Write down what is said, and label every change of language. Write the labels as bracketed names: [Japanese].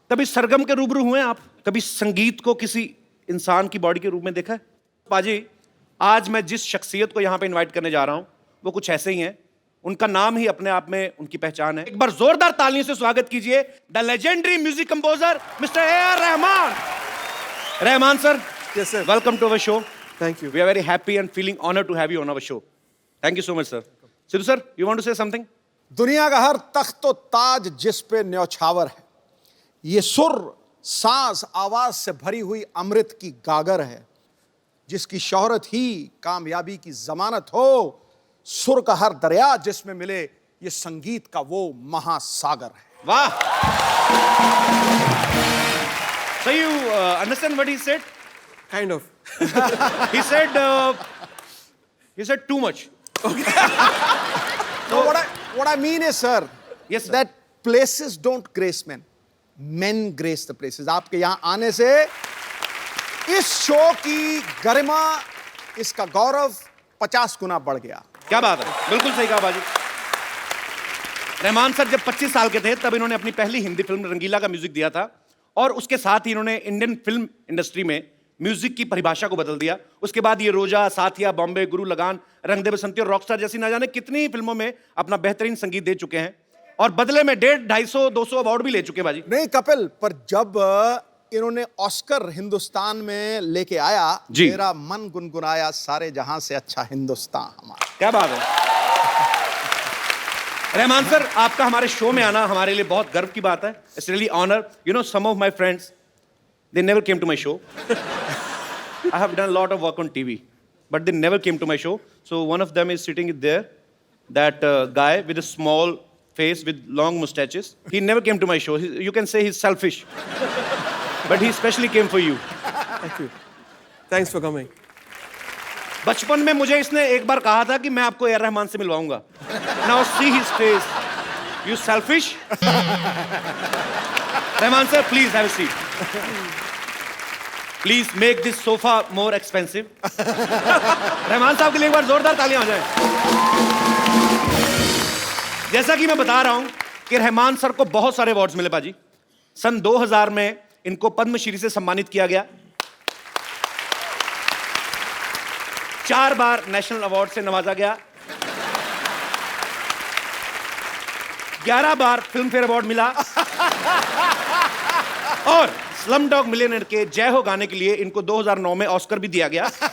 [Hindi] कभी सरगम के रूबरू हुए हैं आप? कभी संगीत को किसी इंसान की बॉडी के रूप में देखा है? पाजी, आज मैं जिस शख्सियत को यहां पे इनवाइट करने जा रहा हूं वो कुछ ऐसे ही हैं। उनका नाम ही अपने आप में उनकी पहचान है। एक बार जोरदार तालियों से स्वागत कीजिए [English] the legendary music composer mister [Hindi] AR. Rahman. Rahman sir, [English] Yes, sir. Welcome to our show. Thank you. We are very happy and feeling honored to have you on our show. Thank you so much, sir. Sidhu sir, you want to say something? [Hindi] दुनिया का हर तख्त ताज जिस पे न्यौछावर है, ये सुर सांस आवाज से भरी हुई अमृत की गागर है, जिसकी शोहरत ही कामयाबी की जमानत हो। सुर का हर दरिया जिसमें मिले, ये संगीत का वो महासागर है। वाह! [English] So you understand what he said? Kind of. He said too much. So what I mean is, sir, Yes, sir. that places don't grace men. Men grace the places. [Hindi] आपके यहाँ आने से इस शो की गरिमा, इसका गौरव 50 गुना बढ़ गया। क्या बात है, बिल्कुल सही कहा बाजी। रहमान सर जब 25 साल के थे तब इन्होंने अपनी पहली हिंदी फिल्म रंगीला का म्यूजिक दिया था, और उसके साथ ही इन्होंने इंडियन फिल्म इंडस्ट्री में म्यूजिक की परिभाषा को बदल दिया। उसके बाद ये रोजा, साथिया, बॉम्बे, गुरु लगान, रंग दे बसंती और रॉकस्टार जैसी ना जाने कितनी ही फिल्मों में अपना बेहतरीन संगीत दे चुके हैं, और बदले में 150, 250, 200 अवार्ड भी ले चुके हैं बाजी। नहीं कपिल, पर जब इन्होंने ऑस्कर हिंदुस्तान में लेके आया, जी। मेरा मन गुनगुनाया, सारे जहां से अच्छा हिंदुस्तान हमारा। क्या बात है रहमान सर, आपका हमारे शो में आना हमारे लिए बहुत गर्व की बात है। [English] It's really honour. You know, some of my friends, they never came to my show. I have done a lot of work on TV, but they never came to my show. So one of them is sitting there, that guy with a small face with long mustaches. He never came to my show. You can say he's selfish, but he specially came for you. Thank you. Thanks for coming. [Hindi] बचपन में मुझे इसने एक बार कहा था कि मैं आपको ए.आर. रहमान से मिलवाऊंगा। [English] Now see his face. You selfish? Rahman sir, please have a seat. Please make this sofa more expensive. [Hindi] Rahman साहब के लिए एक बार जोरदार तालियां हो जाएं। जैसा कि मैं बता रहा हूं कि रहमान सर को बहुत सारे अवार्ड्स मिले बाजी। सन 2000 में इनको पद्मश्री से सम्मानित किया गया, 4 बार नेशनल अवार्ड से नवाजा गया, 11 बार फिल्म फेयर अवार्ड मिला, और स्लम डॉग मिलियनेयर के जय हो गाने के लिए इनको 2009 में ऑस्कर भी दिया गया।